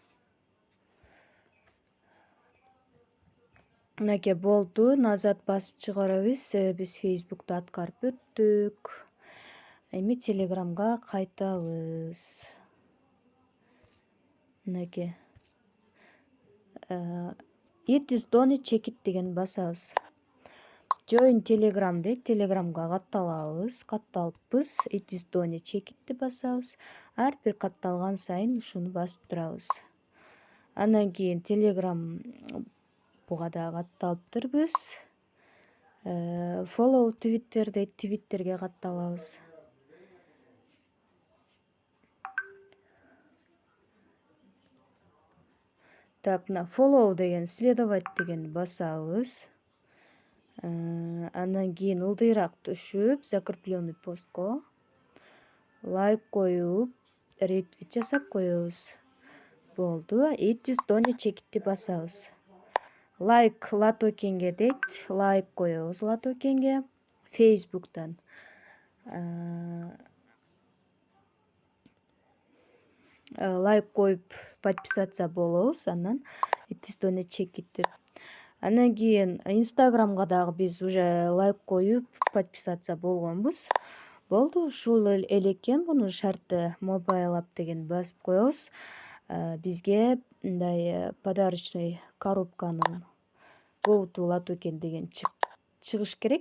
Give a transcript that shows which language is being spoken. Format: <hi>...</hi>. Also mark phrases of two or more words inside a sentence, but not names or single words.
<ky>Мынакей болду. Назад басып чыгарабыз, себеби биз Facebook'ту аткарып өттүк. Эми Telegram'га кайтабыз. Мынакей</ky> <en>It is done check it</en> <ky>деген басабыз. Join Telegram дейт. Telegram'га катталабыз. Катталыппыз.</ky> <en>It is done check itти</en> <ky>басабыз. Ар бир катталган сайын ушуну басып турабыз. Андан кийин Telegram буга да катталыптырбыз. Follow Twitter дейт. Twitterге катталабыз. Так, мына follow деген, следовать деген басабыз. Андан кийин ылдыйраак түшүп, закрепленный постко лайк коюп, ретвит жасап коебуз. Болду.</ky> <en>It is done check itти</en> <ky>басабыз. Лайк Латокенге дейт. Лайк коебуз Латокенге Facebook'тан. Лайк коюп подписаться болобуз, анан</ky> <en>It is done check it</en> <ky>деп. Андан кийин Instagram'га дагы биз уже лайк коюп подписаться болгонбуз. Болду, ушул эле экен мунун шарты.</ky> <en>Mobile app</en> <ky>деген басып коебуз. Бизге мындай</ky> <ru>подарочный</ru> <ky>коробканын</ky> <en>Go to</en> <ky>Latoken деген чыгыш керек.</ky>